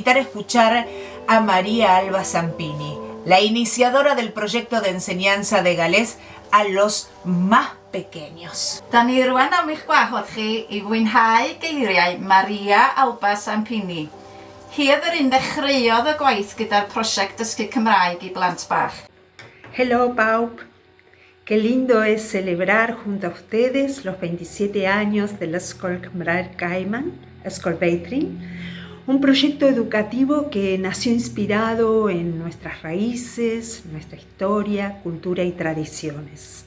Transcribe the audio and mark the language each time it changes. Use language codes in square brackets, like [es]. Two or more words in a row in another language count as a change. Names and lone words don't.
[es] a escuchar a María Alba Zampini, la iniciadora del proyecto de enseñanza de galés a los más pequeños. [cy] Da ni rwan am eich gwahodd chi I fwynhau geiriau Maria Alba Zampini. Hi oedd yr un ddechreuodd y gwaith gyda'r prosiect dysgu Cymraeg I blant bach. Hello, Paup. [es] Qué lindo es celebrar junto a ustedes los 27 años de la Escola Cymraeg Gaiman, Escola Beitrin, un proyecto educativo que nació inspirado en nuestras raíces, nuestra historia, cultura y tradiciones.